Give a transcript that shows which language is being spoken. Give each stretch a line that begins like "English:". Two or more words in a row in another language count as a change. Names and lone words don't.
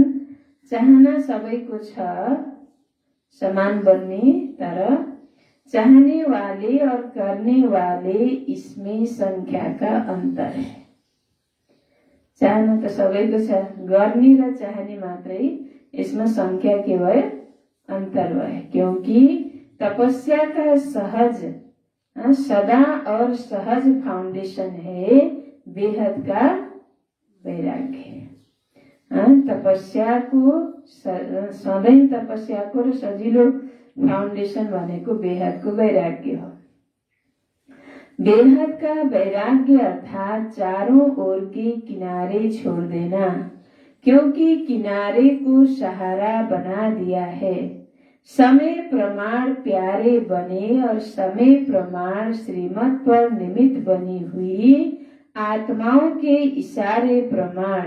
Nepali: चाहना सबैको छ समान बन्ने,
Hindi: तर चाहने वाले और करने वाले इसमें संख्या का अंतर है।
Nepali: चाहना त सबैको छ, गर्ने र चाहने मात्रै यसमा संख्या के भयो? अंतर भयो।
Hindi: क्योंकि तपस्या का सहज सदा और सहज फाउंडेशन है बेहद का वैराग्य।
Nepali: तपस्याको सधैँ तपस्याको र सजिलो फाउंडेशन भनेको बेहदको वैराग्य हो।
Hindi: बेहद का वैराग्य अर्थात चारों ओर के किनारे छोड़ देना, क्योंकि किनारे को सहारा बना दिया है। समय प्रमाण प्यारे बने और समय प्रमाण श्रीमत पर निमित्त बनी हुई आत्माओं के इशारे प्रमाण।